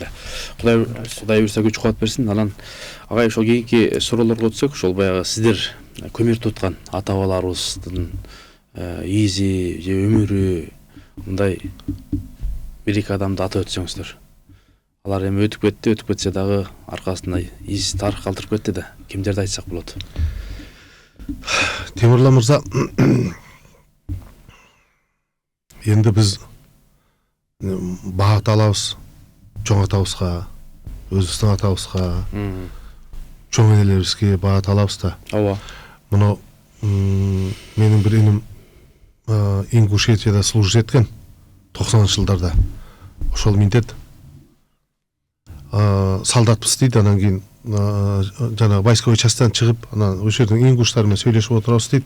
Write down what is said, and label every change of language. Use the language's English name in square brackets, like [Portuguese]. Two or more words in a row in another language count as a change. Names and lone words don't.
[Kyrgyz] Кудай буюрса күч кубат берсин. Анан агай ошол кийинки суроолорго өтсөк, ошол баягы сиздер көмүр туткан ата-бабаларыбыздын изи же өмүрү мындай бир-эки адамды атап өтсөңүздөр. Алар эми өтүп кетсе дагы аркасында из тарых калтырып кетти да. Кимдерди айтсак болот? Темирлан мырза, енді біз бағыт алабыз чоң атабызга, өзүбүздүн атабызга, чоң энелерибизге бағыт алабыз да. Ооба. Мына менин бир иним Ингушетияда служить эткен 90-ынчы жылдарда. Ошол міндет солдатпыз дейт, анан кийин жана [Russian] войсковой частьтан [Kyrgyz] чыгып, анан ошол жердин ингуштары менен сүйлөшүп отурабыз дейт.